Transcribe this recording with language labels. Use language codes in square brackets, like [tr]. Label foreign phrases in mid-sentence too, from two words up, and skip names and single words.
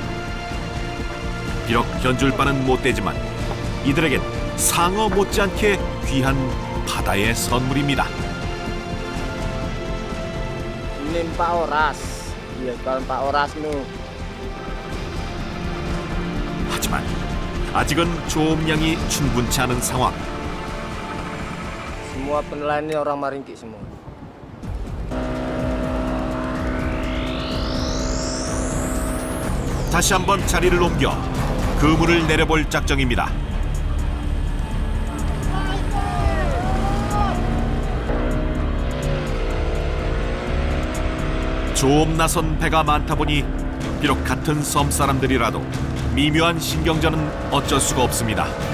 [ko] 비록 견줄 바는 못 되지만 이들에겐 상어 못지않게 귀한 바다의 선물입니다. [id] Ini Pak Oras. Iya, kalau Pak Oras nu. [ko] 하지만 아직은 조업량이 충분치 않은 상황. [id] Semua penelayan ini orang Maringki semua. [ko] 다시 한번 자리를 옮겨 그물을 내려볼 작정입니다. 조업 나선 배가 많다 보니 비록 같은 섬 사람들이라도 미묘한 신경전은 어쩔 수가 없습니다.